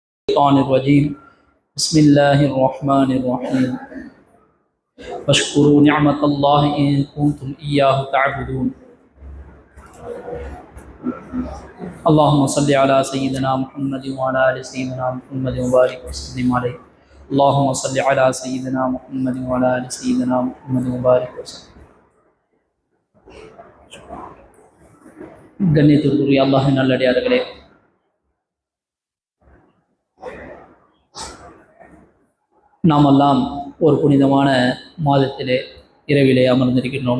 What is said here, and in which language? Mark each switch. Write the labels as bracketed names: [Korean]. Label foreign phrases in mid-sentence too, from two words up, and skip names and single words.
[Arabic] الشيطان الرجيم بسم الله الرحمن الرحيم واشكروا نعمة الله إن كنتم إياه تعبدون اللهم صل على سيدنا محمد وعلى آل سيدنا محمد وبارك وسلم عليه اللهم صل على سيدنا محمد وعلى آل سيدنا محمد وبارك وسلم. [Tamil] கண்ணியத்திற்குரிய அல்லாஹ்வின் நல்லடியார்களே, நாமெல்லாம் ஒரு புனிதமான மாதத்திலே இரவிலே அமர்ந்திருக்கின்றோம்.